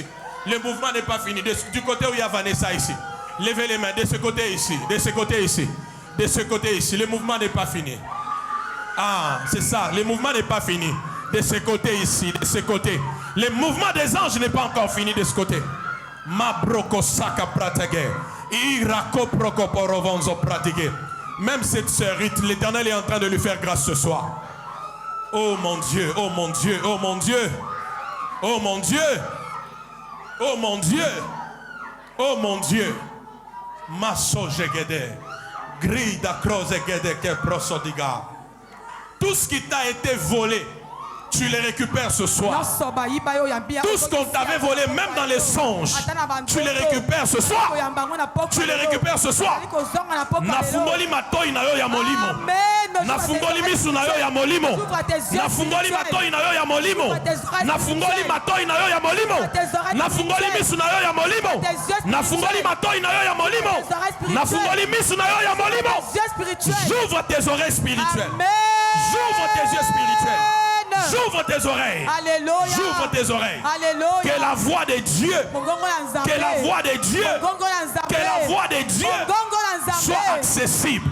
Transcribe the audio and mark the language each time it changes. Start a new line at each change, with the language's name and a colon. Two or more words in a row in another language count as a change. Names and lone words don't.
French: Le mouvement n'est pas fini du côté où il y a Vanessa ici. Levez les mains de ce côté ici, de ce côté ici, de ce côté ici. Le mouvement n'est pas fini. Ah, c'est ça. Le mouvement n'est pas fini. De ce côté ici, de ce côté. Le mouvement des anges n'est pas encore fini de ce côté. Ma broko saka pratige. Irako proko porovonzo pratige. Même cette sœur, l'Éternel est en train de lui faire grâce ce soir. Oh mon Dieu, oh mon Dieu, oh mon Dieu, oh mon Dieu, oh mon Dieu, oh mon Dieu. Maso jegede, grida croze gede ke prosodiga. Tout ce qui t'a été volé, tu les récupères ce soir. Tout ce qu'on t'avait volé, même dans les songes, tu les récupères ce soir. Tu les récupères ce soir.
Lingala: Nafungoli matoi na yo ya molimo. Nafungoli misu na yo ya molimo. Nafungoli matoi na yo ya molimo. Nafungoli matoi na yo ya molimo. Nafungoli misu na yo ya molimo. Nafungoli matoi na yo ya molimo. Nafungoli misu na yo ya molimo.
French: J'ouvre tes oreilles spirituelles. J'ouvre tes yeux spirituels. J'ouvre tes oreilles. Alléluia. J'ouvre tes oreilles. Alléluia. Que la voix de Dieu, que la voix de Dieu, que la voix de Dieu soit accessible.